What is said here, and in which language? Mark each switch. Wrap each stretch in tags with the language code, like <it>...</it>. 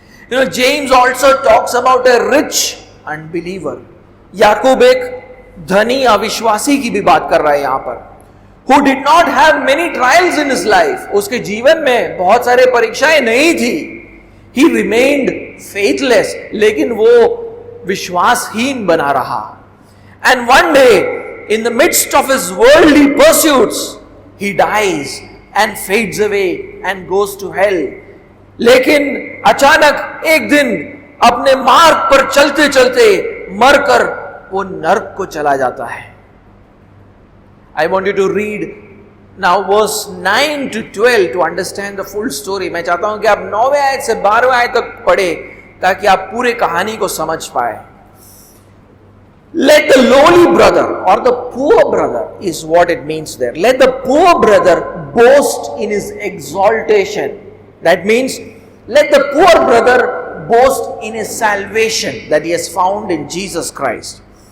<en>James also talks about a rich unbeliever.</en> <hi>याकूब एक धनी अविश्वासी की भी बात कर रहा है यहां पर.</hi> <en>Who did not have many trials in his life.</en> <hi>उसके जीवन में बहुत सारे परीक्षाएं नहीं थी.</hi> <en>He remained faithless.</en> <hi>लेकिन वो विश्वासहीन बना रहा.</hi> <en>And one day, in the midst of his worldly pursuits, he dies and fades away and goes to hell.</en> <hi>लेकिन अचानक एक दिन अपने मार्ग पर चलते चलते मरकर वो नरक को चला जाता है.</hi> <en>I want you to read now verse 9 to 12 to understand the full story.</en> <hi>मैं चाहता हूं कि आप 9वें आयत से 12वें आयत तक पढ़े ताकि आप पूरे कहानी को समझ पाए.</hi> <en>Let the lowly brother or the poor brother is what it means there. Let the poor brother boast in his exaltation. That means let the poor brother boast in his salvation that he has found in Jesus Christ.</en>